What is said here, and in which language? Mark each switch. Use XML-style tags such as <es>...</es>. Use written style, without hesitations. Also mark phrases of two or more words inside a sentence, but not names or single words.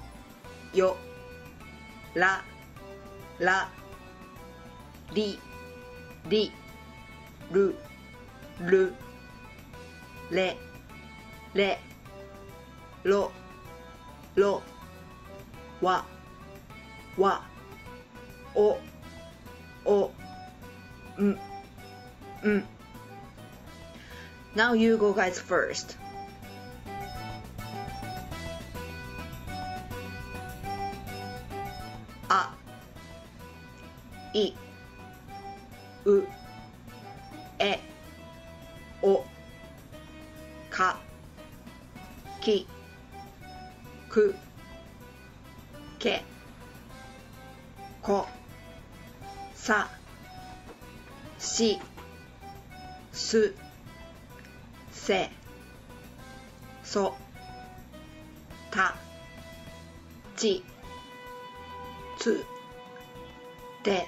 <ja>La, Li, Lu, Le, Lo, Wa, O,</ja> <en>Now you go guys first.</en> <ja>A, I, U, E, O, Ka, Ki, Ku, Ke, Ko, Sa, Si, Su, Se, So, Ta, Chi, Tsu, Te,</ja>